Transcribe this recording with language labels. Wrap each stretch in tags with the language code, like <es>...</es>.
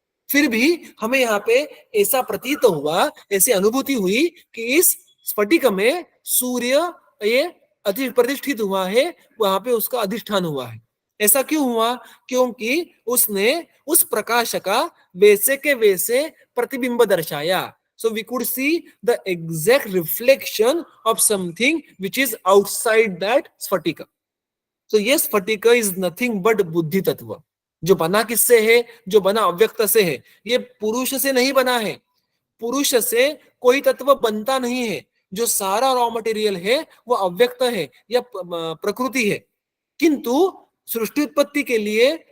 <hi>फिर भी हमें यहाँ पे ऐसा प्रतीत हुआ, ऐसी अनुभूति हुई कि इस स्फटिक में सूर्य ये प्रतिष्ठित हुआ है, वहां पे उसका अधिष्ठान हुआ है। ऐसा क्यों हुआ? क्योंकि उसने उस प्रकाश का वैसे के वैसे प्रतिबिंब दर्शाया।</hi> <en>So we could see the exact reflection of something which is outside that स्फटिक।</en> <hi>So ये स्फटिक</hi> <en>is nothing but</en> <hi>बुद्धि तत्व, जो बना किससे है? जो बना अव्यक्त से है। ये पुरुष से नहीं बना है, पुरुष से कोई तत्व बनता नहीं है। जो सारा रॉ मटेरियल है वो अव्यक्त है या प्रकृति है। किंतु सृष्टि उत्पत्ति के लिए</hi>